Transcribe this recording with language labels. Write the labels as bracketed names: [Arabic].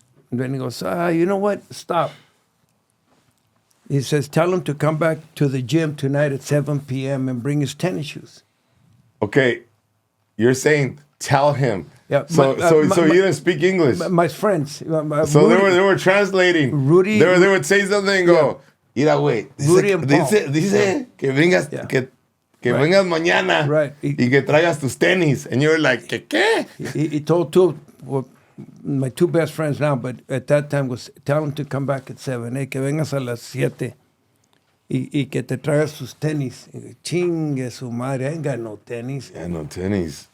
[English] And then he goes, you know what? Stop. He says, tell him to come back to the gym tonight at 7 p.m. and bring his tennis shoes. Okay, you're saying tell him. Yeah. So you didn't speak English. My friends. So Rudy, they were translating. Rudy. They would say something and go, [Spanish] mira, güey. [English] Rudy and Paul. [Spanish] Dice que vengas, que vengas mañana. [English] Right. [Spanish] Y que traigas tus tenis. [English] And you were like, [Spanish] ¿qué? [English] He told my two best friends now, but at that time was tell him to come back at 7, [Spanish] que vengas a las 7 y que te traigas sus tenis. Chingue su madre, [English] I ain't got no tenis. Yeah, no tenis.